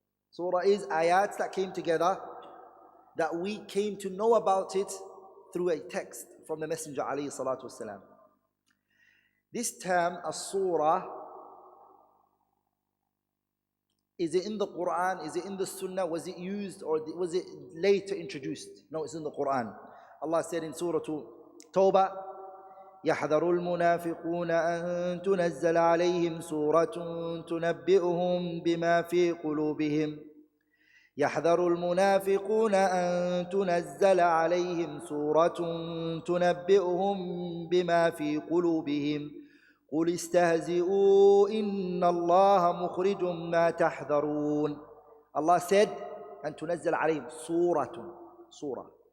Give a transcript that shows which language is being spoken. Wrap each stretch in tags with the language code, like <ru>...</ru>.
<en>Surah is ayats that came together that we came to know about it through a text from the Messenger alayhi salatu wasalam. This term, as-surah, is it in the Quran? Is it in the Sunnah? Was it used or was it later introduced? No, it's in the Quran. Allah said in Surah Tawbah,</en> <ar>يحذر المنافقون أن تنزل عليهم سورة تنبئهم بما في قلوبهم يحذر المنافقون أن تنزل عليهم سورة تنبئهم بما في قلوبهم قل استهزئوا إن الله مخرج ما تحذرون.</ar> <en>Allah said</en> <ar>أن تنزل عليهم</ar> <en>surah.</en>